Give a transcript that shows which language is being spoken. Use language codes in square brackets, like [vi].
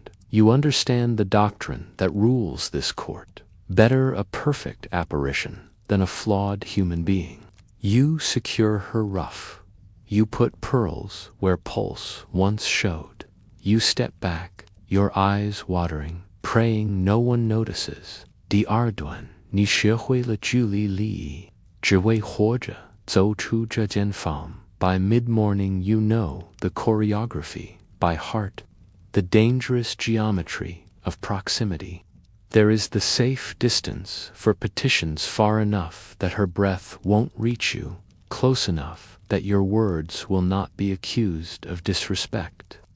[en] You understand the doctrine that rules this court. Better a perfect apparition than a flawed human being. You secure her ruff. You put pearls where pulse once showed. You step back, your eyes watering, praying no one notices. [zh] 第二段，你学会了距离礼，只为活着走出这间房。 [en] By mid-morning you know the choreography by heart, the dangerous geometry of proximity. There is the safe distance for petitions far enough that her breath won't reach you, close enough that your words will not be accused of disrespect.